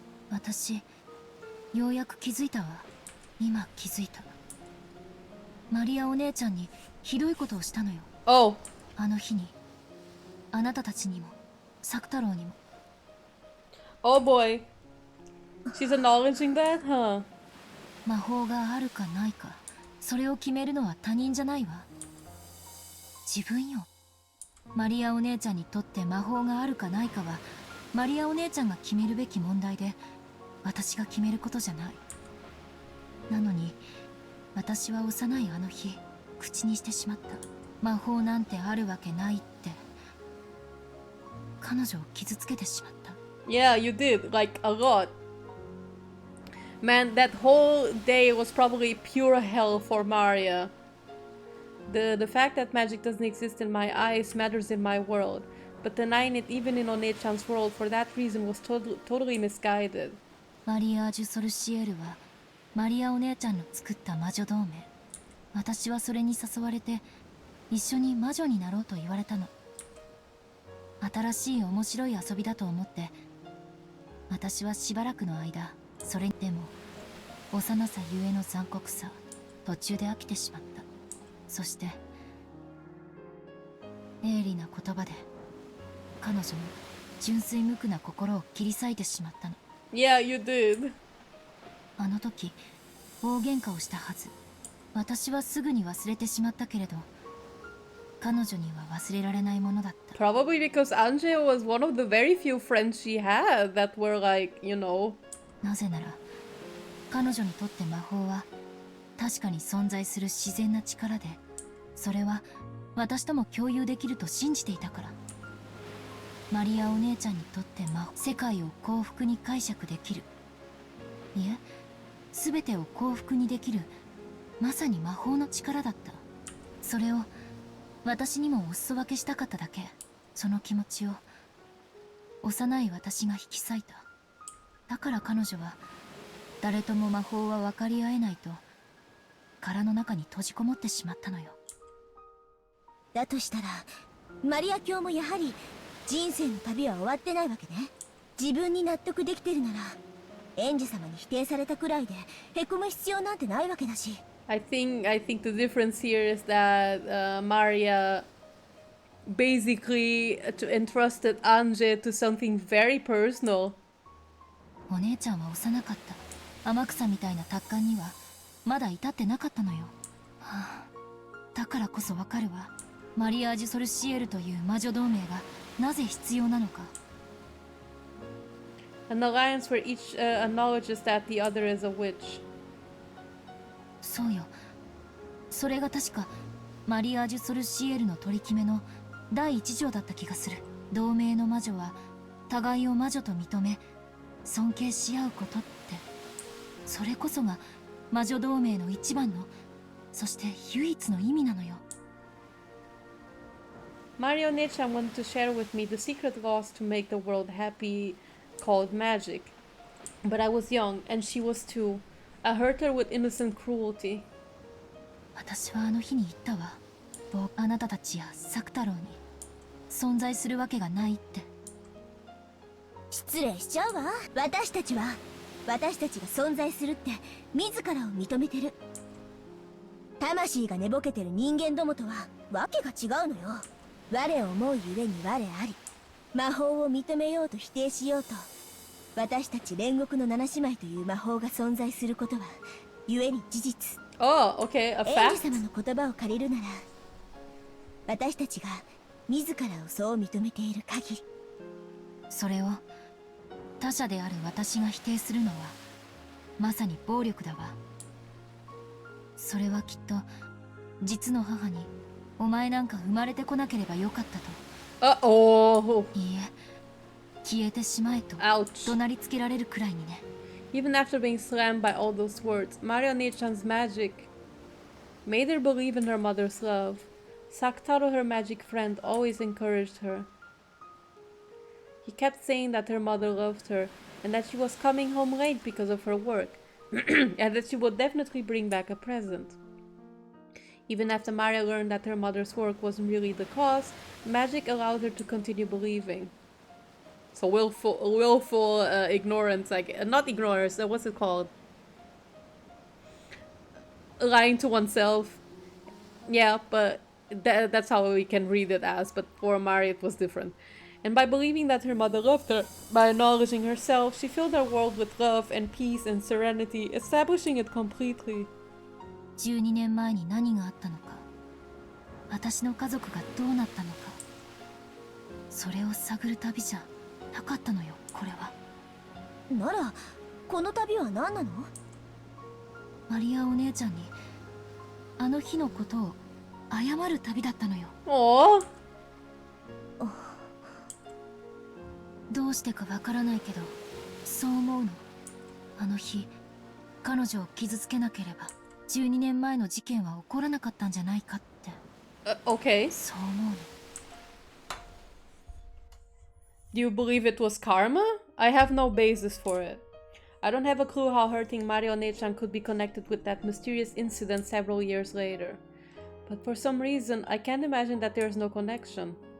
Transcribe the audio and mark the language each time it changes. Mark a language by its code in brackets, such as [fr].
[ja] 私、ようやく気づいたわ。今気づいた。マリアお姉ちゃんにひどいことをしたのよ。 [en] Oh. [ja] あの日に、あなたたちにも、サク太郎にも。 [en] Oh boy. She's acknowledging that, huh? [ja] 魔法があるかないか、それを決めるのは他人じゃないわ。自分よ。マリアお姉ちゃんにとって魔法があるかないかは、マリアお姉ちゃんが決めるべき問題で、私が決めることじゃない。なのに、私は幼いあの日、口にしてしまった。魔法なんてあるわけないって。彼女を傷つけてしまった。 [en] Yeah, you did, like a lot. Man, that whole day was probably pure hell for Maria. The fact that magic doesn't exist in my eyes matters in my world, but denying it even in One-chan's world for that reason was totally misguided. [ja] マリアージュ・ソルシエールはマリアお姉ちゃんの作った魔女同盟。私はそれに誘われて一緒に魔女になろうと言われたの。新しい面白い遊びだと思って私はしばらくの間それでも幼さゆえの残酷さ、途中で飽きてしまった。そして鋭利な言葉で彼女の純粋無垢な心を切り裂いてしまったの。 [en] Yeah, you did. [ja] あの時大喧嘩をしたはず。私はすぐに忘れてしまったけれど、彼女には忘れられないものだった。 [en] Probably because Ange was one of the very few friends she had that were like, you know. [ja] なぜなら彼女にとって魔法は確かに存在する自然な力で、それは私とも共有できると信じていたから。マリアお姉ちゃんにとって世界を幸福に解釈できる、いえ全てを幸福にできる、まさに魔法の力だった。それを私にもお裾分けしたかっただけ。その気持ちを幼い私が引き裂いた。だから彼女は誰とも魔法は分かり合えないと殻の中に閉じこもってしまったのよ。だとしたらマリア卿もやはり人生の旅は終わってないわけね。自分に納得できてるならエンジェ様に否定されたくらいでへこむ必要なんてないわけだし。 [en] I think the difference here is that Maria basically entrusted Ange to something very personal. [ja] お姉ちゃんは幼かった。天草みたいな達観にはまだ至ってなかったのよ。はあ、だからこそわかるわ。マリアージュ・ソルシエルという魔女同盟がなぜ必要なのか。 [en] An alliance where each acknowledges that the other is a witch. [ja] そうよ。それが確かマリアージュ・ソルシエルの取り決めの第一条だった気がする。同盟の魔女は互いを魔女と認め尊敬し合うことって、それこそが魔女同盟の一番の、そして唯一の意味なのよ。 [en] Mario Nechan wanted to share with me the secret laws to make the world happy called magic. But I was young and she was too. I hurt her with innocent cruelty. [ja] 私はあの日に言ったわ。あなたたちやサク太郎に存在するわけがないって。失礼しちゃうわ。私たちが存在するって自らを認めてる。魂が寝ぼけてる人間どもとはわけが違うのよ。我を思うゆえに我あり。魔法を認めようと否定しようと、私たち煉獄の七姉妹という魔法が存在することはゆえに事実。 [en] Oh, okay, a [ja] エン [en] fact? [ja] ジ様の言葉を借りるなら、私たちが自らをそう認めている限り。それを他者である私が否定するのはまさに暴力だわ。それはきっと実の母にお前なんか生まれてこなければよかったと。 [en] Uh-oh. [ja] いいえ、消えてしまえと [en] Ouch. [ja] 怒鳴りつけられるくらいにね。 [en] Even after being slammed by all those words, Mario Nechan's magic made her believe in her mother's love. Sakutaro, her magic friend, always encouraged her. He kept saying that her mother loved her and that she was coming home late because of her work, and that she would definitely bring back a present. Even after Maria learned that her mother's work wasn't really the cause, magic allowed her to continue believing. So willful ignorance, like not ignorance. What's it called? Lying to oneself. Yeah, but that's how we can read it as. But for Maria, it was different. And by believing that her mother loved her, by acknowledging herself, she filled her world with love and peace and serenity, establishing it completely. [ja] 12年前に何があったのか、私の家族がどうなったのか、それを探る旅じゃなかったのよ、これは。ならこの旅は何なの？マリアお姉ちゃんにあの日のことを謝る旅だったのよ。おー。どうしてかわからないけどそう思うの。あの日彼女を傷つけなければ12年前の事件は起こらなかったんじゃないかって。 [en] Okay. [ja] そう思うの。 [en] Do you believe it was karma? I have no basis for it. I don't have a clue how hurting Mario Nechan could be connected with that mysterious incident several years later. But for some reason, I can't imagine that there is no connection.